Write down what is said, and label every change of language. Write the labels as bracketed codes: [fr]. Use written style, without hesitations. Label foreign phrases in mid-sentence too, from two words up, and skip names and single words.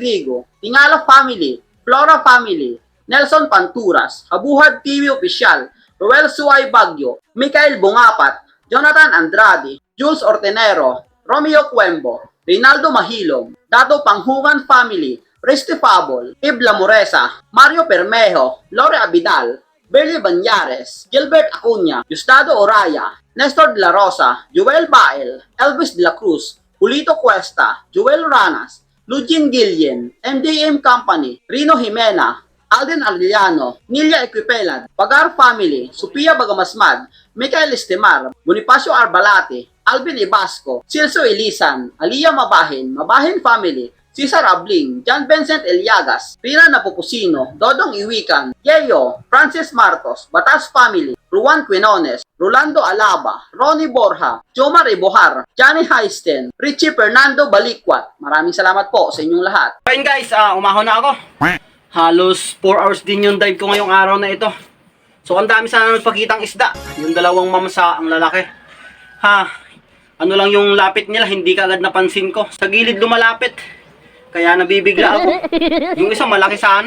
[tl] Grigo, Tingala Family, Flora Family, Nelson Panturas, Habuhad TV Official, Roel Suay Bagyo, Mikael Bungapat, Jonathan Andrade, Jules Ortenero, Romeo Cuembo, Rinaldo Mahilong, Dato Panghungan Family, Reste Fabol, Ibla Moresa, Mario Permejo, Lore Abidal, Berlie Banyares, Gilbert Acuña, Gustavo Oraya, Nestor de la Rosa, Joel Bael, Elvis de la Cruz, Julito Cuesta, Joel Ranas, Lugin Gillian, MDM Company, Rino Jimena, Alden Arellano, Nilia Equipelan, Pagar Family, Sophia Bagamasmad, Michael Estemar, Bonifacio Arbalate, Alvin Ibasco, Silso Elisan, Alia Mabahin Family, Cesar Abling, John Vincent Eliagas, Rina Napupusino, Dodong Iwikan, Yeyo, Francis Marcos, Batas Family, Ruan Quinones, Rolando Alaba, Ronnie Borja, Jomar Ibohar, Johnny Heisten, Richie Fernando Balikwat. Maraming salamat po sa inyong lahat. Ayun guys, umahon na ako. Halos 4 hours din yung dive ko ngayong araw na ito. So ang dami sana nagpakitang isda. Yung dalawang mamsa, ang lalaki. Ano lang yung lapit nila, hindi ka agad napansin ko. Sa gilid lumalapit. Kaya nabibigla ako. Yung isa malaki sana.